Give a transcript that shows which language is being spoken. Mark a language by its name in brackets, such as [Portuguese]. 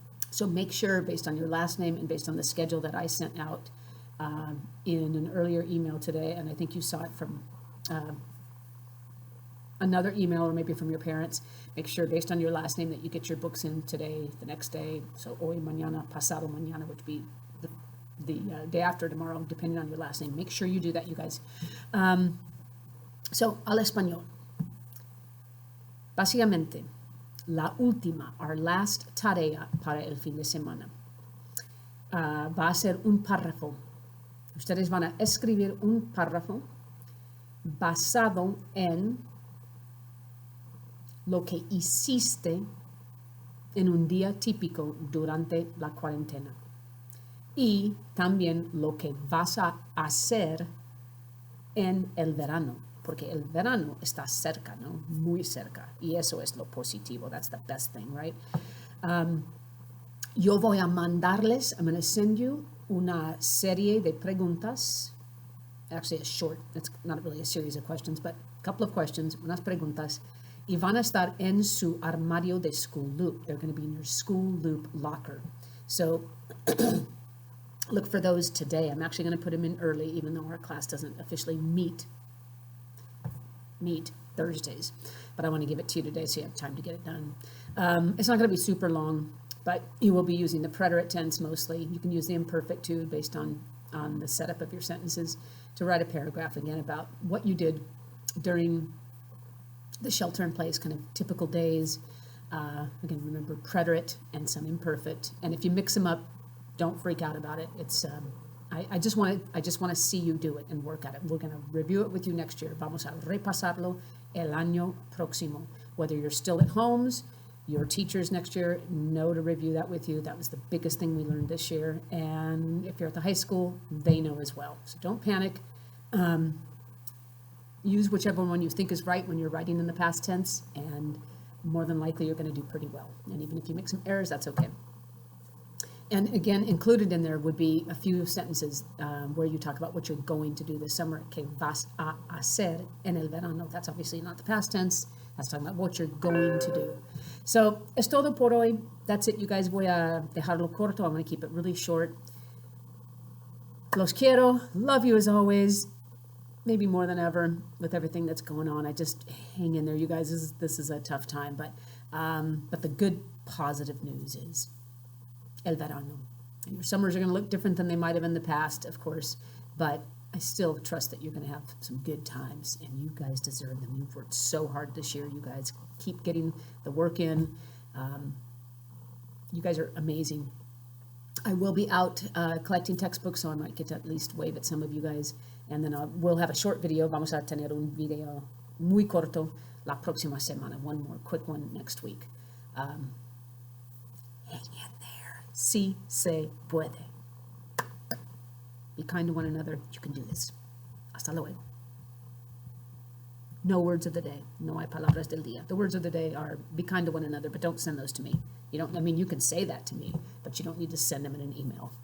[English] So make sure, based on your last name and based on the schedule that I sent out in an earlier email today, and I think you saw it from another email or maybe from your parents, make sure based on your last name that you get your books in today, the next day, so hoy, mañana, pasado mañana, which would be the day after tomorrow, depending on your last name. Make sure you do that, you guys. [Spanish] So, al español. Básicamente, la última, our last tarea para el fin de semana, va a ser un párrafo. Ustedes van a escribir un párrafo basado en lo que hiciste en un día típico durante la cuarentena y también lo que vas a hacer en el verano, porque el verano está cerca, ¿no? Muy cerca, y eso es lo positivo. [English] That's the best thing, right? [Spanish] Yo voy a mandarles, I'm going to send you una serie de preguntas. [English] Actually, a short, it's not really a series of questions, but a couple of questions, unas preguntas, y van a estar en su armario de School Loop. They're going to be in your School Loop locker. So look for those today. I'm actually going to put them in early, even though our class doesn't officially meet Thursdays. But I want to give it to you today so you have time to get it done. It's not going to be super long, but you will be using the preterite tense mostly. You can use the imperfect too, based on the setup of your sentences, to write a paragraph again about what you did during the shelter in place, kind of typical days. Again, remember preterite and some imperfect. And if you mix them up, don't freak out about it. It's I just want to see you do it and work at it. We're going to review it with you next year. [Spanish] Vamos a repasarlo el año próximo. [English] Whether you're still at homes, your teachers next year know to review that with you. That was the biggest thing we learned this year. And if you're at the high school, they know as well. So don't panic. Use whichever one you think is right when you're writing in the past tense, and more than likely you're going to do pretty well. And even if you make some errors, that's okay. And again, included in there would be a few sentences where you talk about what you're going to do this summer. [Spanish] Que vas a hacer en el verano. [English] That's obviously not the past tense. That's talking about what you're going to do. So, es todo por hoy. That's it, you guys. Voy a dejarlo corto. I'm going to keep it really short. Los quiero. Love you as always. Maybe more than ever with everything that's going on. I just hang in there, you guys. This is a tough time, but the good positive news is el verano. Your summers are going to look different than they might have in the past, of course, but I still trust that you're going to have some good times, and you guys deserve them. You've worked so hard this year. You guys keep getting the work in. You guys are amazing. I will be out collecting textbooks, so I might get to at least wave at some of you guys. And then we'll have a short video. [Spanish] Vamos a tener un video muy corto la próxima semana. [English] One more quick one next week. Hang in there. Si se puede. Be kind to one another. You can do this. Hasta luego. No words of the day. No hay palabras del día. The words of the day are be kind to one another, but don't send those to me. You don't, I mean, you can say that to me, but you don't need to send them in an email.